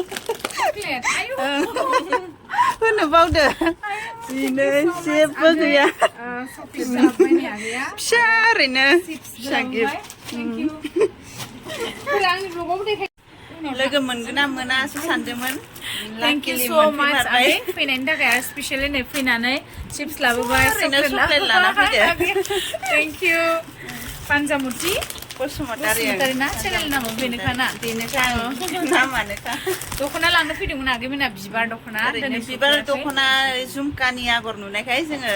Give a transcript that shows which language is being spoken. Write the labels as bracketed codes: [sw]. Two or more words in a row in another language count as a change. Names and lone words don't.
[brx] होनो बावदो दिनै जेबो गैया फिसा ओरैनो फिसा गिफ्ट लोगो मोनगोन ना मोनासो सानदोंमोन [en] Thank you so much [brx] फैनायनि थाखाय स्पेशली नै फैनानै चिप्स लाबोबाय चक्लेट लाना फैदो [en] Thank you Phanjamuti Basumatary [brx] ना चेनेल नामा बेनोखा नामानोखा दख'ना लांनो फैदोंमोन आगैमोना बिबार दख'ना ओरैनो बिबार दख'ना झुमकानि आगर नुनायखाय जोङो